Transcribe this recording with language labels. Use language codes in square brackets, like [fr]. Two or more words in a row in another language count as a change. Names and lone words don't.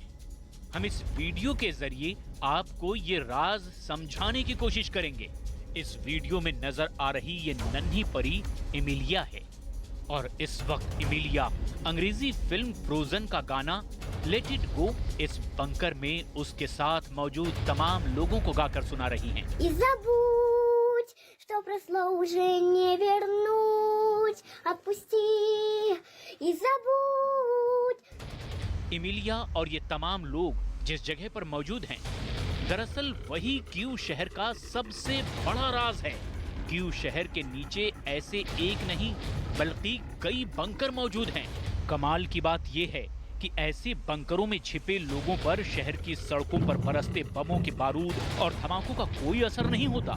[hi] हम इस वीडियो के जरिए आपको ये राज समझाने की कोशिश करेंगे। इस वीडियो में नजर आ रही ये नन्ही परी एमिलिया है और इस वक्त एमिलिया अंग्रेजी फिल्म फ्रोजन का गाना लेट इट गो इस बंकर में उसके साथ मौजूद तमाम लोगों को गाकर सुना रही हैं। [ru] И забудь, что прошло уже не вернуть. Отпусти и забудь. [hi] एमिलिया और ये तमाम लोग जिस जगह पर मौजूद हैं, दरअसल वही कीव शहर का सबसे बड़ा राज है। कीव शहर के नीचे ऐसे एक नहीं बल्कि कई बंकर मौजूद हैं। कमाल की बात यह है कि ऐसे बंकरों में छिपे लोगों पर शहर की सड़कों पर बरसते बमों के बारूद और धमाकों का कोई असर नहीं होता।